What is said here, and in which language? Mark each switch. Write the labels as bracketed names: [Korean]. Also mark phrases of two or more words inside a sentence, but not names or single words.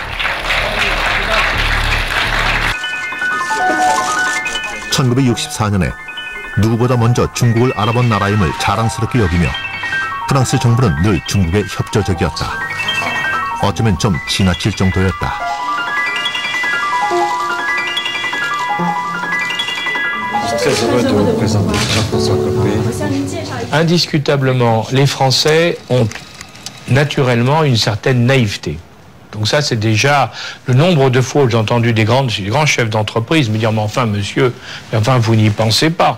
[Korean] (1964년에) 누구보다 먼저 중국을 알아본 나라임을 자랑스럽게 여기며 프랑스 정부는 늘 중국에 협조적이었다. 어쩌면 좀 지나칠 정도였다. [French] Indiscutablement, les Français ont naturellement une certaine naïveté. Donc ça, c'est déjà le nombre de fois où j'ai entendu des grands chefs d'entreprise me dire « Mais enfin, monsieur, enfin, vous n'y pensez pas.